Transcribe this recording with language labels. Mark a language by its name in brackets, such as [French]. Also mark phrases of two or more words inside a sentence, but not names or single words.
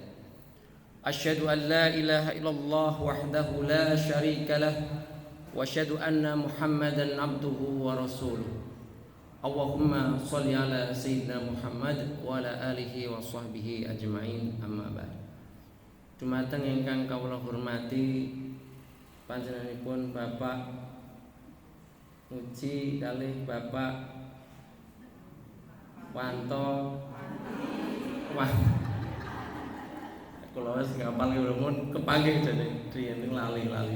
[Arabic] أشهد أن لا إله إلا الله وحده لا شريك له وأشهد أن محمدا عبده ورسوله. اللهم صل على سيدنا محمد وعلى آله وصحبه أجمعين أما بعد. [Javanese] Dumateng ingkang kawula hormati panjenenganipun Bapak Muji kalih Bapak Wanto. Wah, kula wis ngapal mun kepanggih jane riyen lali-lali.